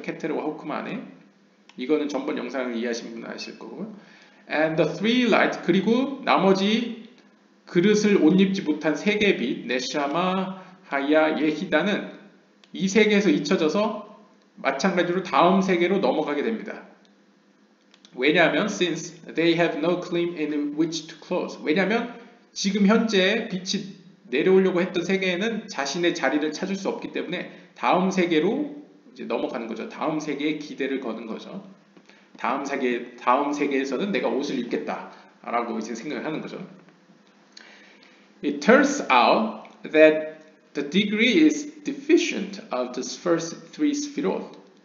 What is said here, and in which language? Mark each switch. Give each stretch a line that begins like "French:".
Korean: 케테르와 호크마 안에. 이거는 전번 영상을 이해하신 분은 아실 거고요.
English: And the 3 lights,
Korean: 그리고 나머지 그릇을 옷 입지 못한 3개의 빛, 네샤마, 하야, 예히다는 이 세계에서 잊혀져서 마찬가지로 다음 세계로 넘어가게 됩니다. 왜냐하면
English: since they have no claim in which to close.
Korean: 왜냐하면 지금 현재 빛이 내려오려고 했던 세계에는 자신의 자리를 찾을 수 없기 때문에 다음 세계로 이제 넘어가는 거죠. 다음 세계에 기대를 거는 거죠. 다음 세계에서는 내가 옷을 입겠다라고 이제 생각을 하는 거죠.
English: It turns out that the degree is deficient of the first 3 sphirot.